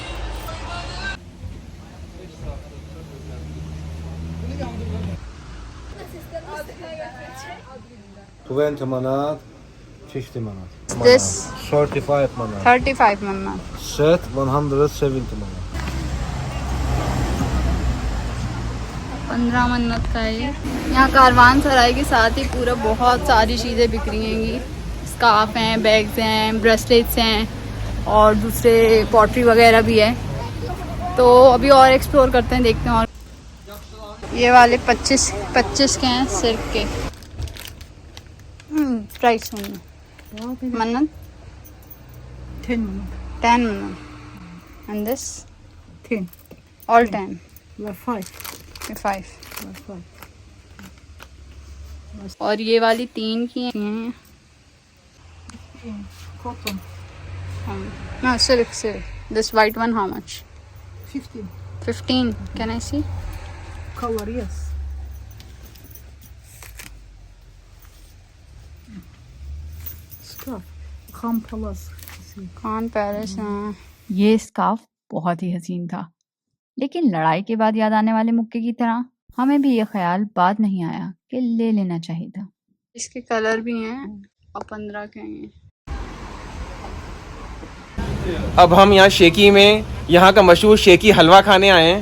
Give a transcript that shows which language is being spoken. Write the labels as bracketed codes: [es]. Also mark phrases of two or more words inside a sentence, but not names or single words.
[en] $20 manat, $50 manat. This 35 manat. [hi] 35 मैनन। [en] Set $170 manat. [hi] 15 मन्नत का है ये। यहाँ कारवान सराय के साथ ही पूरा बहुत सारी चीज़ें बिक रही हैं। स्कार्फ हैं, बैग्स हैं, ब्रेसलेट्स हैं और दूसरे पॉटरी वगैरह भी है। तो अभी और एक्सप्लोर करते हैं, देखते हैं। और ये वाले 25 के हैं सिल्क के। [en] Price manat 10 manat. 10 manat and this 10. All 10 5. [hi] 5। और ये वाली 3 की हैं। [en] Cotton. No, silk. This white one, how much? 15. 15. Can I see? Color, yes. Scarf. Khan Palace. Khan Palace. [hi] ये स्कार्फ बहुत ही हसीन था, लेकिन लड़ाई के बाद याद आने वाले मुक्के की तरह हमें भी ये ख्याल बाद नहीं आया कि ले लेना चाहिए था। इसके कलर भी हैं और 15 के हैं। अब हम यहाँ शेकी में यहाँ का मशहूर शेकी हलवा खाने आए हैं।